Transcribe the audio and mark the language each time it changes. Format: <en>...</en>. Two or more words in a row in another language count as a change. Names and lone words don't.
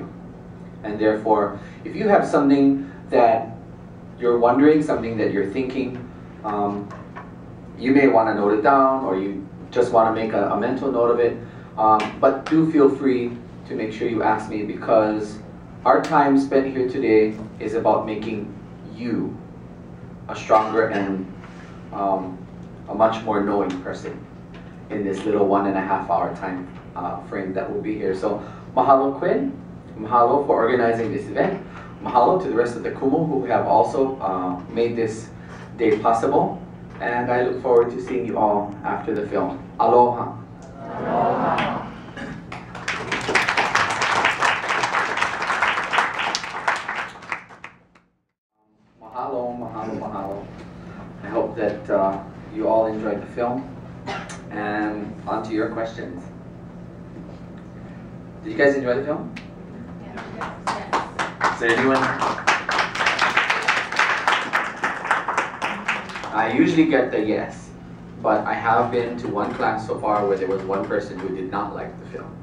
<en>And therefore, if you have something that you're wondering, something that you're thinking, you may want to note it down, or you just want to make a mental note of it, but do feel free to make sure you ask me, because our time spent here today is about making you a stronger and a much more knowing person in this little 1.5 hour time frame that will be here. So mahalo Quinn, mahalo for organizing this event, mahalo to the rest of the Kumu who have also made this day possible, and I look forward to seeing you all after the film.</en> <haw>Aloha. Aloha. Mahalo.</haw> <en>I hope that you all enjoyed the film. And on to your questions. Did you guys enjoy the film? Yes. Is there anyone? I usually get the yes, but I have been to one class so far where there was one person who did not like the film.</en>